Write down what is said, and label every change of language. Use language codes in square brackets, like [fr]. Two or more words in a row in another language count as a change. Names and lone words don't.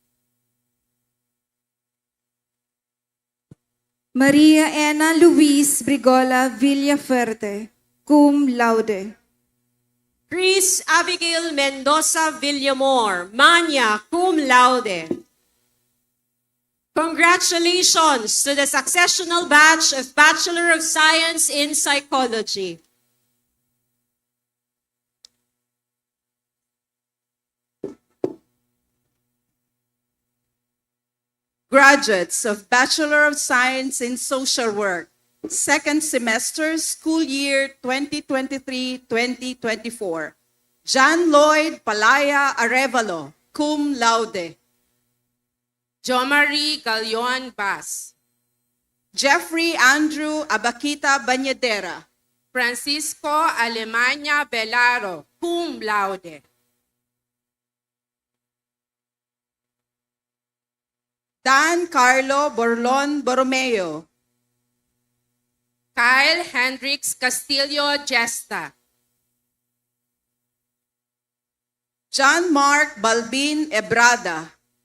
[en] Maria Ena Luis Brigola Villaferte, cum laude. Chris Abigail Mendoza Villamor, Manya, cum laude. Congratulations to the successional batch of Bachelor of Science in Psychology. Graduates of Bachelor of Science in Social Work, second semester, school year 2023-2024. John Lloyd Palaya Arevalo, cum laude. Jo Marie Galion Bas. Jeffrey Andrew Abakita Banyadera. Francisco Alemania Belaro, cum laude. Dan Carlo Borlon Borromeo. Kyle Hendricks Castillo Gesta. John Mark Balbin Ebrada.